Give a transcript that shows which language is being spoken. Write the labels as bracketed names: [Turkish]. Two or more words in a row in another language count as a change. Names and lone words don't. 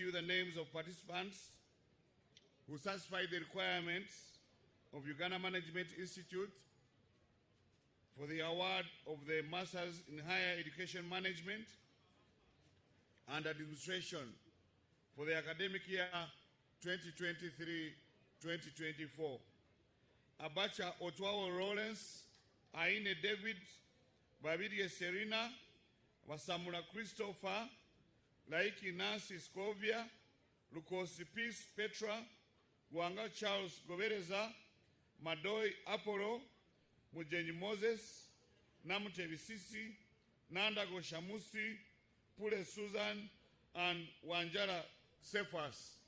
[English] you the names of participants who satisfy the requirements of Uganda Management Institute for the award of the Masters in Higher Education Management and Administration for the academic year 2023-2024. Abacha Otwawo Lawrence, Aine David, Babidie Serena, Wasamula Christopher, Laiki Nancy Scovia, Lukosi Peace Petra, Gwanga Charles Gobereza, Madoi Apollo, Mujenyi Moses, Namute Bisisi, Nandago Shamusi, Pule Susan, and Wanjara Cephas.